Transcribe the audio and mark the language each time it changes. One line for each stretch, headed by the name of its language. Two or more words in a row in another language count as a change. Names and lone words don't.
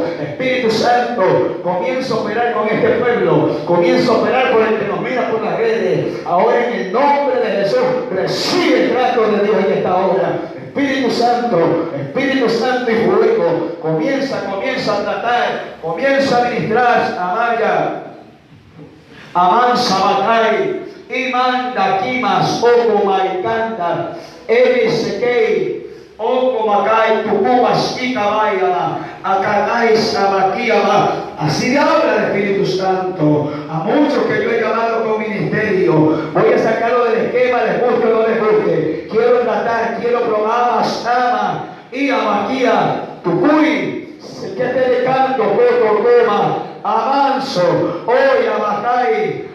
Spanish: Espíritu Santo, comienza a operar con este pueblo. Comienza a operar por el que nos mira por las redes. Ahora en el nombre de Jesús, recibe el trato de Dios en esta hora. Espíritu Santo y fuego. Comienza a tratar. Comienza a ministrar. Amaya. Amansa Batay. Imanda Kimas, Oko Maikanta, Ebisekei, Oko Makai, Tukumas Ikabayama, Akakai Sabakiama. Así habla el Espíritu Santo. A muchos que yo he llamado con ministerio, voy a sacarlo del esquema, les guste o no les guste. Quiero tratar, quiero probar, ama, y amaquia, Tukui, se que te de canto, Coto Coma, avanzo, hoy Abacay.